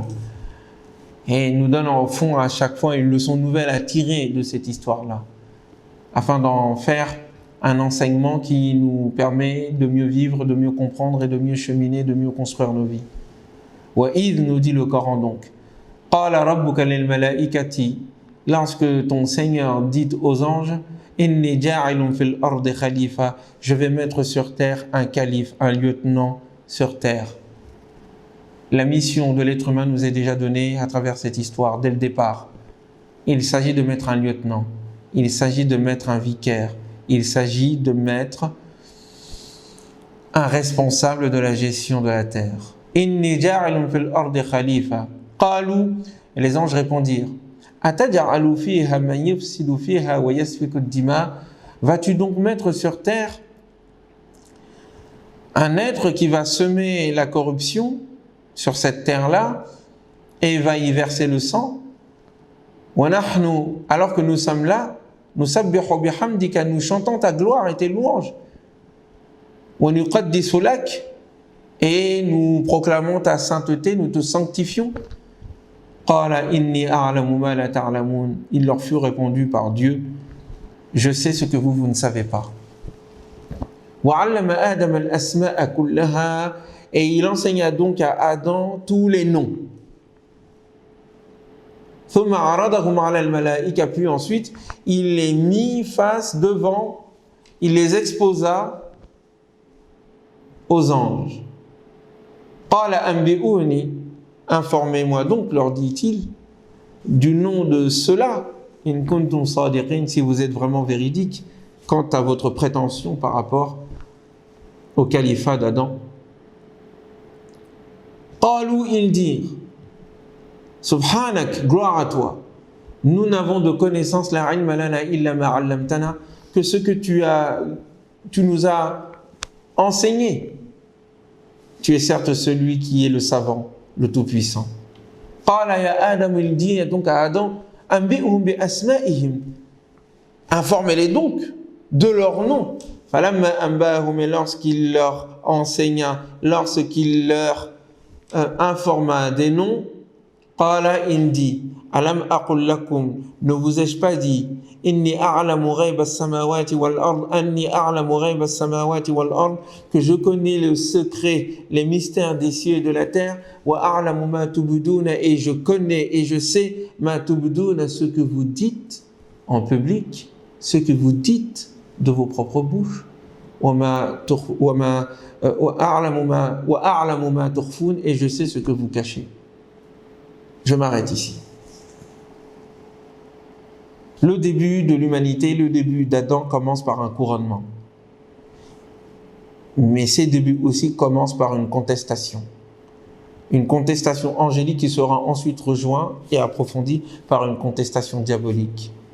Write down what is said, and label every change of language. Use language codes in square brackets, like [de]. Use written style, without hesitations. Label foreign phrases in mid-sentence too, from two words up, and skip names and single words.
[fr] Et nous donne au fond à chaque fois une leçon nouvelle à tirer de cette histoire-là, afin d'en faire un enseignement qui nous permet de mieux vivre, de mieux comprendre et de mieux cheminer, de mieux construire nos vies. [ar] وإذ, [fr] nous dit le Coran donc, [ar] قال ربك للملائكة, [fr] lorsque ton Seigneur dit aux anges, [ar] إني جاعل في الأرض خليفة, [fr] je vais mettre sur terre un calife, un lieutenant sur terre. La mission de l'être humain nous est déjà donnée à travers cette histoire dès le départ. Il s'agit de mettre un lieutenant, il s'agit de mettre un vicaire, il s'agit de mettre un responsable de la gestion de la terre. [ar] إني جاعل في الأرض خليفة. Qalu, [fr] et les anges répondirent, [ar] أتجعل فيها من يفسد فيها ويسفك الدماء, [fr] vas-tu donc mettre sur terre un être qui va semer la corruption sur cette terre-là et va y verser le sang? [ar] ونحن, [fr] alors que nous sommes là, [ar] نسبح بحمدك, [fr] nous chantons ta gloire et tes louanges. [ar] ونقدس لك, [fr] et nous proclamons ta sainteté, nous te sanctifions. [ar] قال إني أعلم ما لا تعلمون. [fr] Il leur fut répondu par Dieu, je sais ce que vous ne savez pas. [ar] وعلم آدم الأسماء كلها, [fr] et il enseigna donc à Adam tous les noms. [ar] ثم عرضهم على الملائكة, [fr] puis ensuite il les mit face devant, il les exposa aux anges. [ar] قال أنبئوني, [fr] informez-moi donc, leur dit-il, du nom de cela, [ar] إن كنتم صادقين, [fr] si vous êtes vraiment véridique quant à votre prétention par rapport au califat d'Adam. Qalu, ils dirent, Subhanak, gloire à toi, nous n'avons de connaissance [ar] لا علم لنا إلا ما علمتنا, [fr] que ce que tu nous as enseigné. Tu es certes celui qui est le savant, le tout-puissant. [ar] قال يا آدم, [fr] il dit donc à Adam, [ar] أنبئهم بأسمائهم, [fr] informez-les donc de leur nom. [ar] فلما أنبأهم, [fr] et lorsqu'il leur enseigna, lorsqu'il leur informa des noms, Qala, il dit, [ar] ألم أقل لكم, [fr] ne vous ai-je pas dit, [ar] إني أعلم غيب السماوات والأرض أني أعلم غيب السماوات والأرض, [fr] que je connais le secret, les mystères des cieux et de la terre, [ar] وأعلم ما تبدون, [fr] et je connais et je sais [ar] ما تبدون, [fr] ce que vous dites en public, ce que vous dites de vos propres bouches, [ar] وأعلم ما تخفون, [fr] et je sais ce que vous cachez. Je m'arrête ici. Le début de l'humanité, le début d'Adam commence par un couronnement. Mais ces débuts aussi commencent par une contestation. Une contestation angélique qui sera ensuite rejointe et approfondie par une contestation diabolique.